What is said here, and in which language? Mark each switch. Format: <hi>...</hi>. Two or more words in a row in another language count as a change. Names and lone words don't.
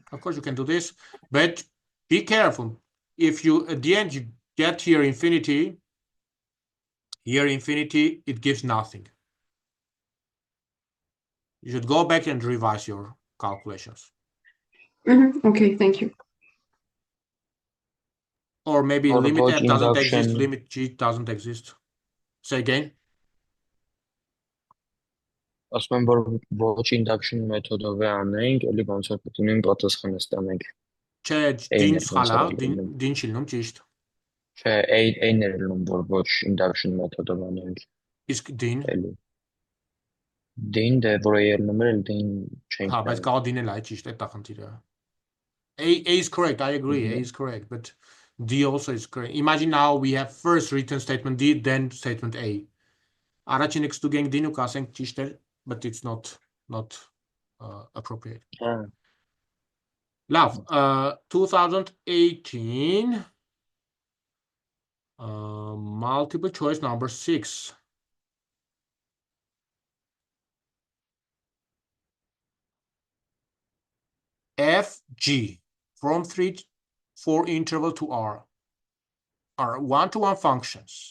<en>Of course, you can do this, but be careful. If you, at the end, you get here infinity, it gives nothing. You should go back and revise your calculations. Okay, thank you. Or maybe Or limit about f doesn't exist, induction. limit g doesn't exist. Say again.</en> <hy>Ասում եմ, որ ոչ induction մեթոդով է անենք, էլի ոնց որ պետք ունենք պատասխանը ստանանք։ Չէ, դին սխալ է, դին չի լինում ճիշտ։ Չէ, A-ն է լինում, որ ոչ induction մեթոդով անենք։ Իսկ դին։ Էլի։ Դին դե որ A-ը լինում էր, դին չենք։ Հա, բայց կարող դին էլ է ճիշտ, այդ է խնդիրը։</hy> <en>A is correct, I agree, A is correct, but D also is correct. Imagine now we have first written statement D, then statement A.</en> <hy>Առաջինը կստուգենք D-ն ու կասենք ճիշտ է,</hy> <en>but it's not appropriate. Love, 2018, multiple choice number 6. F, G, from 3 to 4 interval to R, are one-to-one functions.</en>